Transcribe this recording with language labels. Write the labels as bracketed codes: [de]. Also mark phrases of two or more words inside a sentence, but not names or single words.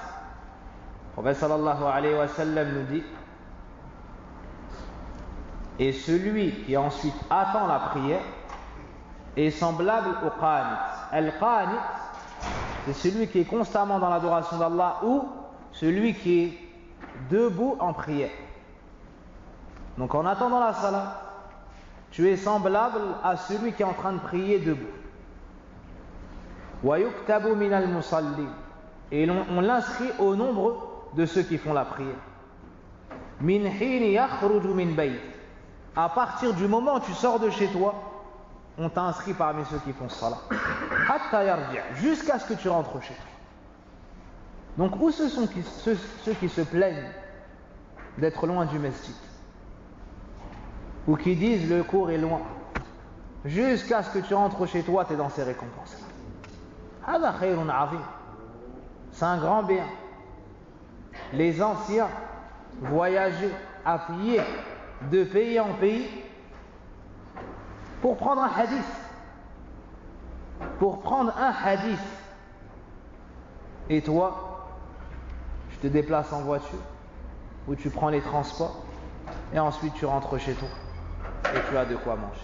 [fr] Le prophète [ar] صلى الله عليه وسلم [fr] nous dit, et celui qui ensuite attend la prière est semblable au qanit. Al-qanit, c'est celui qui est constamment dans l'adoration d'Allah ou celui qui est debout en prière. Donc en attendant la salat, tu es semblable à celui qui est en train de prier debout. [ar] ويكتب من المصلي, [fr] et on l'inscrit au nombre de ceux qui font la prière. [ar] من حين يخرج من بيت, [fr] à partir du moment où tu sors de chez toi, on t'inscrit parmi ceux qui font salat. [ar] حتى يرجع', [fr] jusqu'à ce que tu rentres chez toi. Donc où ce sont ceux qui se plaignent d'être loin du masjid, ou qui disent le cours est loin, jusqu'à ce que tu rentres chez toi, tu es dans ces récompenses. [ar] هذا خير عظيم, [fr] c'est un grand bien. Les anciens voyageaient à pied de pays en pays pour prendre un hadith. Et toi, tu te déplaces en voiture ou tu prends les transports et ensuite tu rentres chez toi et tu as de quoi manger.